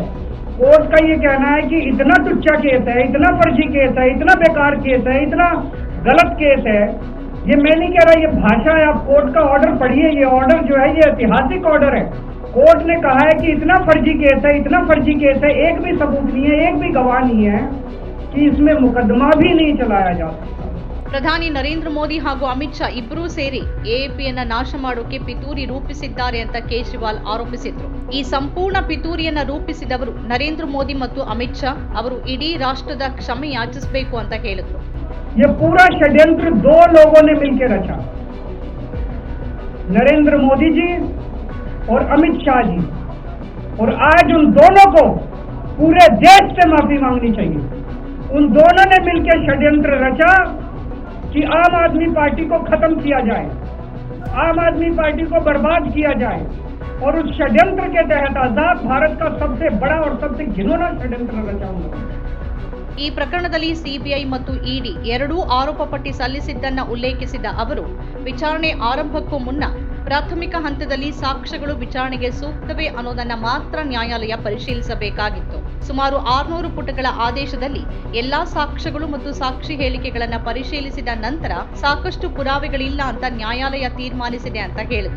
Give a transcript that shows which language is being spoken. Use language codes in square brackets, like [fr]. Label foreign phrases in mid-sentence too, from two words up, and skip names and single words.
[hi] कोर्ट का ये कहना है कि इतना टुच्चा केस है, इतना फर्जी केस है, इतना बेकार केस है, इतना गलत केस है। ये मैं नहीं कह रहा, ये भाषा है, आप कोर्ट का ऑर्डर पढ़िए। ये ऑर्डर जो है ये ऐतिहासिक ऑर्डर है। कोर्ट ने कहा है कि इतना फर्जी केस है, इतना फर्जी केस है, एक भी सबूत नहीं है, एक भी गवाह नहीं है कि इसमें मुकदमा भी नहीं चलाया जा सकता। [kn] ಪ್ರಧಾನಿ ನರೇಂದ್ರ ಮೋದಿ ಹಾಗೂ ಅಮಿತ್ ಶಾ ಇಬ್ಬರೂ ಸೇರಿ ಎಎಪಿಯನ್ನ ನಾಶ ಮಾಡೋಕೆ ಪಿತೂರಿ ರೂಪಿಸಿದ್ದಾರೆ ಅಂತ ಕೇಜ್ರಿವಾಲ್ ಆರೋಪಿಸಿದ್ರು. ಈ ಸಂಪೂರ್ಣ ಪಿತೂರಿಯನ್ನ ರೂಪಿಸಿದವರು ನರೇಂದ್ರ ಮೋದಿ ಮತ್ತು ಅಮಿತ್ ಶಾ ಅವರು ಇಡೀ ರಾಷ್ಟ್ರದ ಕ್ಷಮೆ ಯಾಚಿಸಬೇಕು ಅಂತ ಹೇಳಿದ್ರು. [hi] ये पूरा षड्यंत्र 2 लोगों ने मिलकर रचा, नरेंद्र मोदी जी और अमित शाह जी, और आज उन दोनों को पूरे देश से माफी मांगनी चाहिए। उन दोनों ने मिलकर षड्यंत्र रचा कि आम आदमी पार्टी को खत्म किया जाए, आम आदमी पार्टी को बर्बाद किया जाए, और उस षड्यंत्र के तहत आजाद भारत का सबसे बड़ा और सबसे घिनौना षड्यंत्र रचा उन्होंने। [kn] ಈ ಪ್ರಕರಣದಲ್ಲಿ ಸಿಬಿಐ ಮತ್ತು ಇಡಿ ಎರಡೂ ಆರೋಪ ಪಟ್ಟಿ ಸಲ್ಲಿಸಿದ್ದನ್ನ ಉಲ್ಲೇಖಿಸಿದ ಅವರು, ವಿಚಾರಣೆ ಆರಂಭಕ್ಕೂ ಮುನ್ನ ಪ್ರಾಥಮಿಕ ಹಂತದಲ್ಲಿ ಸಾಕ್ಷ್ಯಗಳು ವಿಚಾರಣೆಗೆ ಸೂಕ್ತವೇ ಅನ್ನೋದನ್ನ ಮಾತ್ರ ನ್ಯಾಯಾಲಯ ಪರಿಶೀಲಿಸಬೇಕಾಗಿತ್ತು. ಸುಮಾರು 600 ಪುಟಗಳ ಆದೇಶದಲ್ಲಿ ಎಲ್ಲಾ ಸಾಕ್ಷ್ಯಗಳು ಮತ್ತು ಸಾಕ್ಷಿ ಹೇಳಿಕೆಗಳನ್ನ ಪರಿಶೀಲಿಸಿದ ನಂತರ ಸಾಕಷ್ಟು ಪುರಾವೆಗಳಿಲ್ಲ ಅಂತ ನ್ಯಾಯಾಲಯ ತೀರ್ಮಾನಿಸಿದೆ ಅಂತ ಹೇಳಿದ್ರು.